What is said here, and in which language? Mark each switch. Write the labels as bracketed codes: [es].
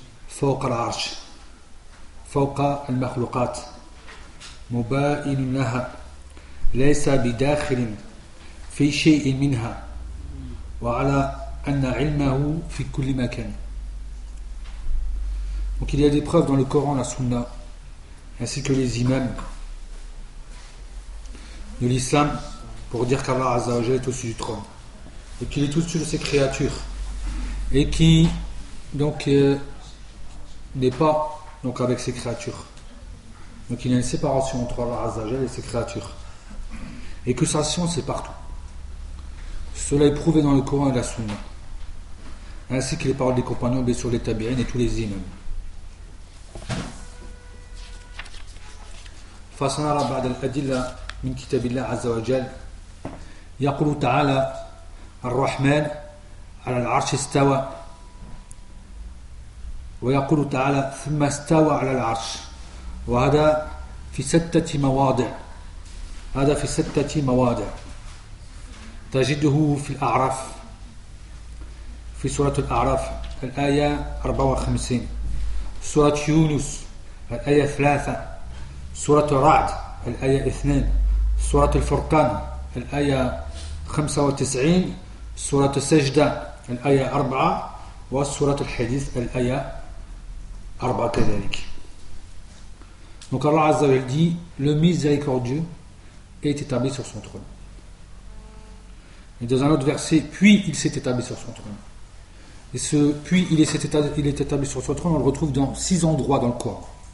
[ar] فوق العرش فوق المخلوقات مباين لها ليس بداخل في شيء منها وعلى أن علمه في كل مكان. [fr] Donc il y a des preuves dans le Coran, la Sunna, ainsi que les imams de l'islam, pour dire qu'Allah Azza wa Jalla est au-dessus du trône et qu'il est au-dessus de ses créatures et qui donc n'est pas donc avec ses créatures, donc il y a une séparation entre Allah Azza wa Jalla et ses créatures, et que sa science est partout. Cela est prouvé dans le Coran et la Sunna, ainsi que les paroles des compagnons, bien sûr, les tabi'ines et tous les imams. [ar] فسنرى بعض الأدلة من كتاب الله عز وجل. يقول تعالى الرحمن على العرش استوى, ويقول تعالى ثم استوى على العرش, وهذا في ستة مواضع, هذا في ستة مواضع تجده في الأعراف, في سورة الأعراف الآية 54, سورة يونس الآية 3, سورة الرعد الآية 2, سورة الفرقان الآية 95, سورة السجدة الآية 4, وسورة الحديث الآية 4 كذلك. [fr] Donc Allah Azza wa Jalla dit, le miséricordieux est établi sur son trône. Et dans un autre verset, puis il s'est établi sur son trône. Et ce puis il est établi sur son trône, on le retrouve dans 6 endroits dans le Coran.